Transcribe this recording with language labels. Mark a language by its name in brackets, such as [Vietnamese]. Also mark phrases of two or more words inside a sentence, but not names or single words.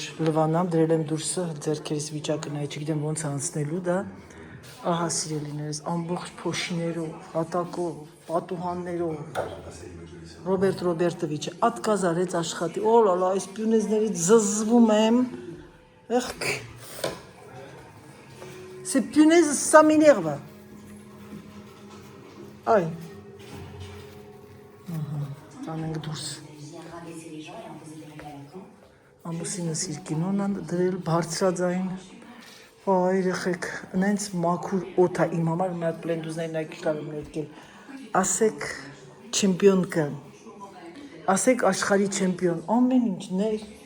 [Armenian] լվանամ, դրել եմ դուրսը, ձեռքերս վիճակը նայ, չգիտեմ ոնց անցնելու դա, ահա սիրելիներս, ամբողջ փոշիներով, հատակով, պատուհաններով, Ռոբերտովիչը ատկազ արեց աշխատի, օլալա, այս պյունեզներից զզվում եմ, եղք, [French] c'est punaise, ça m'énerve, [Armenian] այ, տանենք դուրս, ամուսինս իր կինոն դրել բարձրաձայն, Այ երեխեք, նենց մաքուր օդ է իմ համար մի հատ պլենդուզներն ակի կարում ներկել։ Ասեք չեմպիոն կը, ասեք աշխարհի չեմպիոն, ամեն ինչներ,